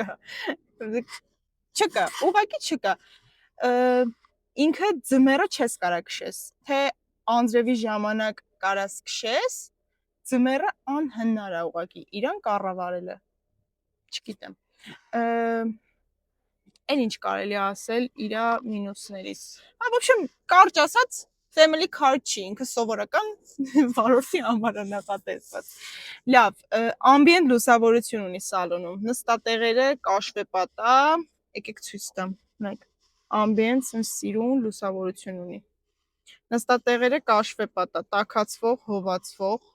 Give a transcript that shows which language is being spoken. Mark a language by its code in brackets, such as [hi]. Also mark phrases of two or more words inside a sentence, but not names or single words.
[hy] չկա, ուղղակի չկա, ինքը ձմերը չես կարա քշես, թե անձրևի ժամանակ կարաս քշես, ձմերը անհնար է ուղղակի, իրան կառավարելը, չգիտեմ, այն ինչ կարելի ասել իրա մինուսներից, [ru] в общем, [hy] կարճ ասած, [en] family car [hy] չի, ինքը սովորական վարորդի համար է նախատեսված, լավ, ամբիենտ լուսավորություն ունի սալոնում, նստատեղերը կաշվեպատա, եկեք ցույց տամ, նայեք, ամբիենտ սիրուն լուսավորություն ունի, նստատեղերը կաշվեպատա, տաքացվող, հովացվող,